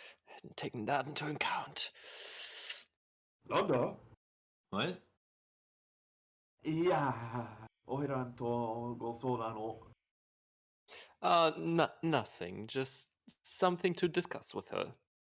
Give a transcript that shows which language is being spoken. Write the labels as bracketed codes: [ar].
[en] Hadn't taken that into account. [ja] なんだ？ [en] What? [ja] いや、おいらんとご相談を。 [en] Nothing. Just something to discuss with her.